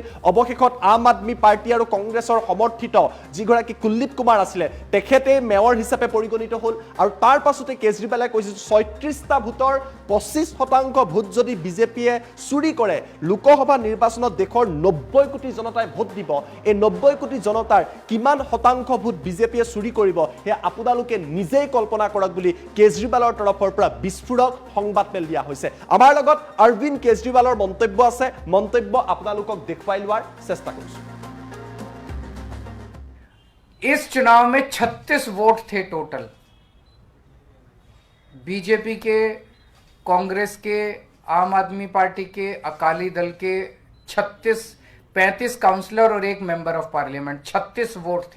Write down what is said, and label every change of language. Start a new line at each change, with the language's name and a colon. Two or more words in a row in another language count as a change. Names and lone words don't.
Assamese: অৱশেষত আম আদমি পাৰ্টি আৰু কংগ্ৰেছৰ সমৰ্থিত যিগৰাকী কুলদীপ কুমাৰ আছিলে তেখেতে মেয়ৰ হিচাপে পৰিগণিত হ'ল আৰু তাৰ পাছতে কেজৰিৱালে কৈছে ৩৬টা ভোটৰ ২৫% ভোট যদি বিজেপিয়ে চুৰি কৰে, লোকসভা নিৰ্বাচনত দেশৰ ৯০ কোটি জনতাই ভোট দিব। এই ৯০ কোটি জনতাৰ কিমান শতাংশ ভোট বিজেপিয়ে চুৰি কৰিব সেয়া আপোনালোকে নিজেই কল্পনা কৰক বুলি কেজৰিৱালৰ তৰফৰ পৰা বিস্ফোৰক সংবাদমেল দিয়া হৈছে। আমাৰ লগত অৰবিন্দ কেজৰিৱালৰ মন্তব্য আছে, মন্তব্য আপোনালোকক দেখুৱাই লোৱাৰ চেষ্টা কৰিছো।
Hindi: इस चुनाव में 36 वोट थे टोटल। बीजेपी के, कांग्रेस के, आम आदमी पार्टी के, अकाली दल के 35 काउंसलर और एक
English: member of parliament,
Hindi: 36 वोट थे।